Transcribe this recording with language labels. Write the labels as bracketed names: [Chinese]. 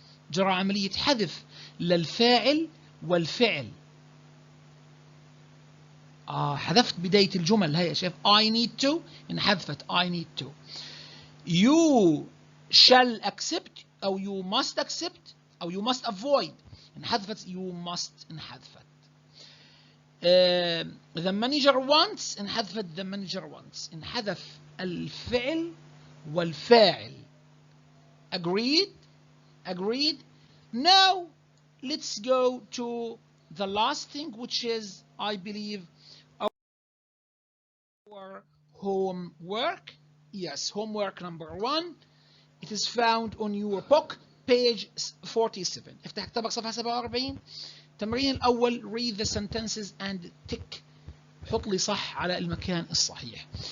[Arabic] جرى عملية حذف للفاعل والفعل. حذفت بداية الجمل هي، شايف [English] I need to [Arabic] انحذفت I need to. [English] You shall accept أو you must accept أو you must avoid [Arabic] انحذفت [English] you must انحذفت. The manager wants [Arabic] انحذفت [English] the manager wants. [Arabic] انحذف الفعل والفاعل. [English] Agreed? Now let's go to the last thing, which is, I believe, our homework. Yes, homework number 1. It is found on your book, page 47. [Arabic] افتح كتابك صفحة 47. التمرين الأول: [English] read the sentences and tick. [Arabic] حط لي صح على المكان الصحيح.